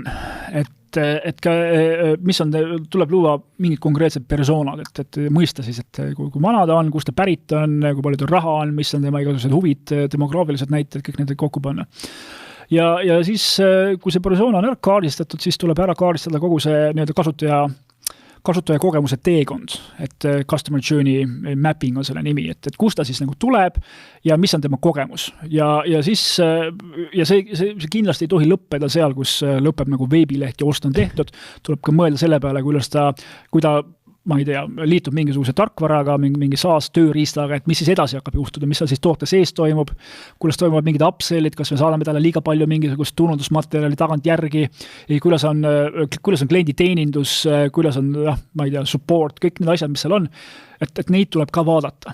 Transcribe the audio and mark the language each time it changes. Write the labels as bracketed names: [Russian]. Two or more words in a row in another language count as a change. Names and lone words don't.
[Estonian] Et ka, mis on, tuleb luua mingid konkreetsed persoonad, et mõista siis, et kui vana ta on, kust ta pärit on, kui palju ta raha on, mis on tema igasugused huvid, demograafilised näited, kõik need kokku panna. Ja siis, kui see persona on ära kaardistatud, siis tuleb ära kaardistada kogu see kasutaja kogemuse teekond, et [English] customer journey mapping [Estonian] on selle nimi, et kus ta siis nagu tuleb ja mis on tema kogemus. Ja siis, ja see kindlasti ei tohi lõppeda seal, kus lõpeb nagu veebileht ja ost on tehtud, tuleb ka mõelda selle peale, kui ta ma ei tea, liitub mingisuguse tarkvaraga, mingi SaaS tööriistaga, et mis siis edasi hakkab juhtuda, mis seal siis toote sees toimub, kuidas toimuvad mingid upsellid, kas me saadame talle liiga palju mingisugust turundusmaterjali tagant järgi, kuidas on kliendi teenindus, kuidas on, ma ei tea, support, kõik need asjad, mis seal on, et neid tuleb ka vaadata.